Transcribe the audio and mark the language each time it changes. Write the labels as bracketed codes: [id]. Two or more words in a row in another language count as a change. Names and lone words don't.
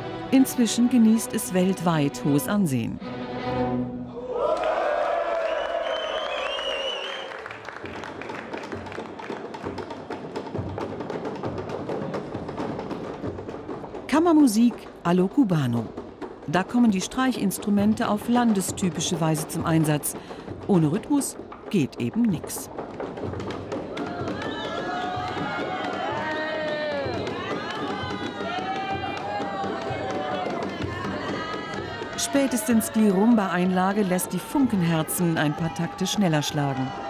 [de] Inzwischen genießt es weltweit hohes Ansehen. [es] Kammermusik a lo Cubano. [de] Da kommen die Streichinstrumente auf landestypische Weise zum Einsatz. Ohne Rhythmus geht eben nichts. Spätestens die Rumba-Einlage lässt die Funkenherzen ein paar Takte schneller schlagen.